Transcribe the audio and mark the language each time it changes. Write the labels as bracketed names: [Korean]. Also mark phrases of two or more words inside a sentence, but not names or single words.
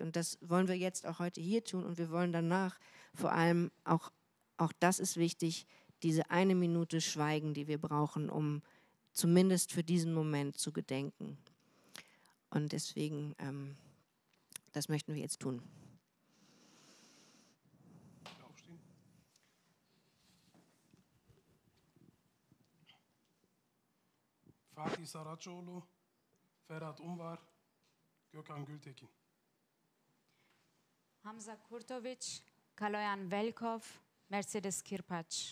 [German] Und das wollen wir jetzt auch heute hier tun. Und wir wollen danach vor allem, auch das ist wichtig, diese 1 Minute Schweigen, die wir brauchen, um zumindest für diesen Moment zu gedenken. Und deswegen Das möchten wir jetzt tun. Aufstehen. Fatih Saraçoğlu, Ferhat Unvar, Gökhan Gültekin. Hamza Kurtovic, Kaloyan Velkov, Mercedes Kirpaç.